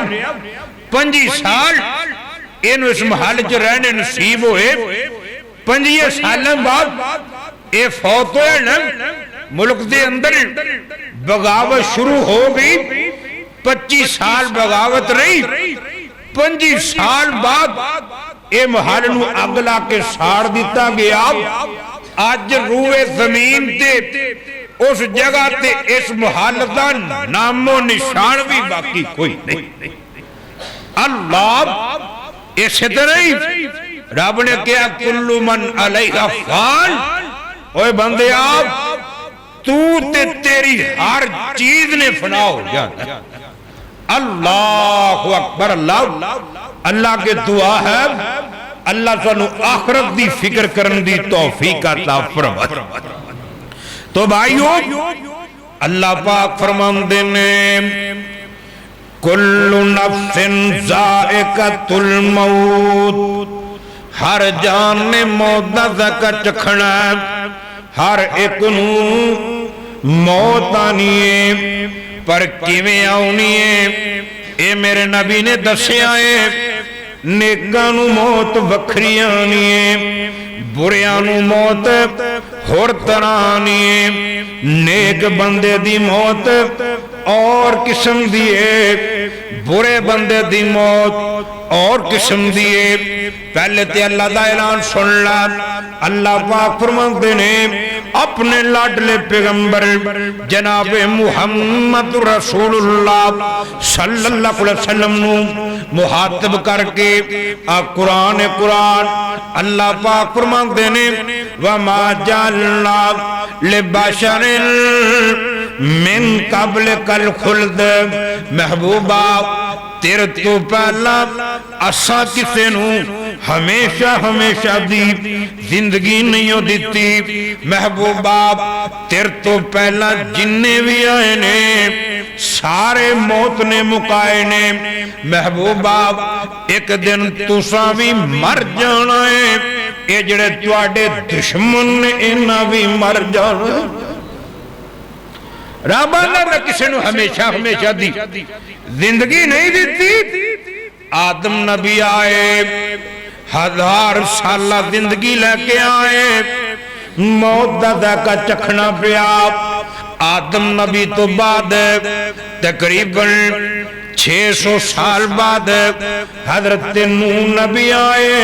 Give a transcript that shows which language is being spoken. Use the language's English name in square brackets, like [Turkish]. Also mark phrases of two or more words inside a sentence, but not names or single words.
[Punjabi] 25 سال ان اس محل چ رہنے نصیب ہوئے. 25 سالوں بعد یہ فوت ہویا نا. [Urdu] ملک کے اندر بغاوت شروع ہو گئی. [Punjabi] 25 سال بغاوت رہی۔ 25 سال بعد یہ محل نوں اگ لا کے ساڑ دتا گیا. اج روئے زمین تے اس جگہ تے اس محل کا نام و نشان بھی باقی کوئی نہیں. اللہ اس طرح ہی رب نے کہا [Arabic] كل من عليها فان. [Punjabi] اوئے بندے آپ توں تے تیری ہر چیز نے فنا ہو جانا. [Arabic] الله أكبر. [Punjabi] اللہ اللہ کے دعا ہے اللہ سانوں آخرت کی فکر کرنے کی توفیق عطا فرمائے. تو بھائیو اللہ پاک فرماتے نے [Arabic] كل نفس ذائقة الموت, [Punjabi] ہر جان نے موت دا ذائقہ چکھنا. ہر اک نوں موت آنی ہے پر کویں آؤنی ہے یہ میرے نبی نے دسیا ہے. نیکاں نوں موت وکھری آنی ہے، بریاں نوں موت ہور طرح آنی ہے. نیک بندے دی موت اور قسم دی ہے، برے بندے دی موت اور قسم دی ہے. پہلے تے اللہ دا اعلان سن لا. اللہ پاک فرماتے نے اپنے لاڈلے پیغمبر جناب محمد رسول اللہ [Arabic] صلى الله عليه وسلم [Punjabi] نوں مخاطب کرکے آ قرآن اللہ پاک فرماتے نے [Arabic] وما جعلنا لبشر من قبلك الخلد, [Punjabi] محبوبا تیرے توں پہلاں اساں کسے نوں ہمیشہ ہمیشہ دی زندگی نہیں دتی. محبوبا تیرے توں پہلاں جنے بھی آئے نے سارے موت نے مکائے نے. محبوبا اک دن تساں بھی مر جانا ہے، یہ جیہڑے تہاڈے دشمن نے انہاں بھی مر جانا. رب نے کسی نے ہمیشہ ہمیشہ دی زندگی نہیں دتی. آدم نبی آئے، 1000 سال زندگی لے کے آئے، موت کا ذائقہ چکھنا پیا. آدم نبی توں بعد تقریباً 600 سال بعد حضرت نوح نبی آئے.